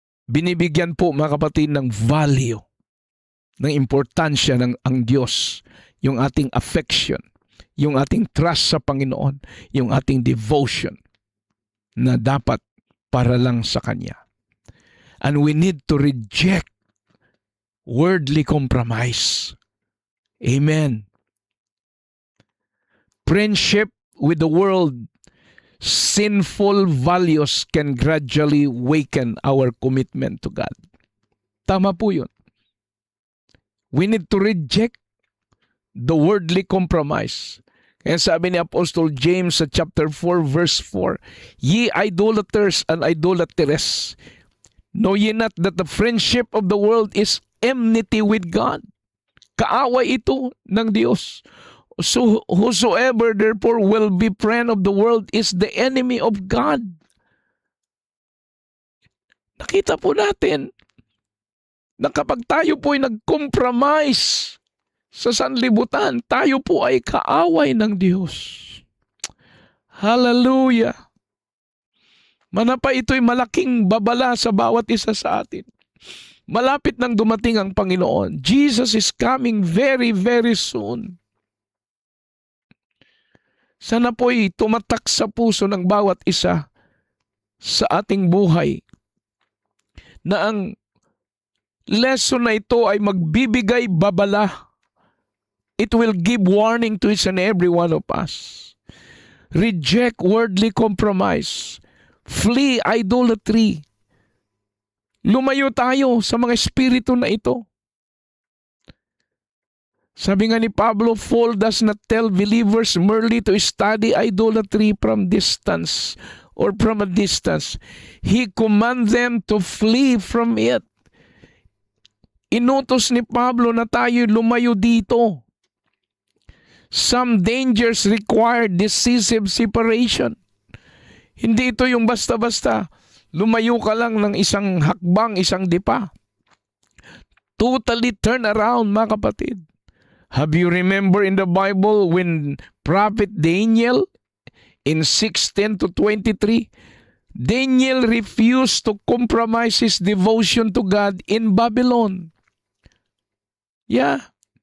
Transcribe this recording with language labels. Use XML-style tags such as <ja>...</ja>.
<tl>Binibigyan po, mga kapatid, ng value, ng importansya ng ang Diyos, yung ating affection, yung ating trust sa Panginoon, yung ating devotion na dapat para lang sa Kanya.</tl> <en>And we need to reject worldly compromise. Amen. Friendship with the world, sinful values can gradually weaken our commitment to God.</en> <tl>Tama po yun.</tl> <en>We need to reject the worldly compromise.</en> <tl>Kaya sabi ni Apostle James sa chapter 4 verse 4,</tl> <en>ye idolaters and idolatress, know ye not that the friendship of the world is enmity with God?</en> <tl>Kaaway ito ng Diyos.</tl> <en>So whosoever therefore will be friend of the world is the enemy of God.</en> <tl>Nakita po natin na kapag tayo po ay nag-compromise sa sanlibutan, tayo po ay kaaway ng Diyos. Hallelujah! Manapa ito'y malaking babala sa bawat isa sa atin. Malapit nang dumating ang Panginoon.</tl> <en>Jesus is coming very, very soon.</en> <tl>Sana po'y tumatak sa puso ng bawat isa sa ating buhay na ang lesson na ito ay magbibigay babala.</tl> <en>It will give warning to each and every one of us. Reject worldly compromise. Flee idolatry.</en> <tl>Lumayo tayo sa mga espiritu na ito. Sabi nga ni Pablo,</tl> <en>Paul does not tell believers merely to study idolatry from distance or from a distance. He commands them to flee from it.</en> <tl>Inutos ni Pablo na tayo lumayo dito.</tl> <en>Some dangers require decisive separation.</en> <tl>Hindi ito yung basta-basta. Lumayo ka lang ng isang hakbang, isang dipa.</tl> <en>totally turn around,</en> <tl>mga kapatid.</tl> <en>Have you remember in the Bible when Prophet Daniel in 6:10 to 23, Daniel refused to compromise his devotion to God in Babylon. Yeah.</en>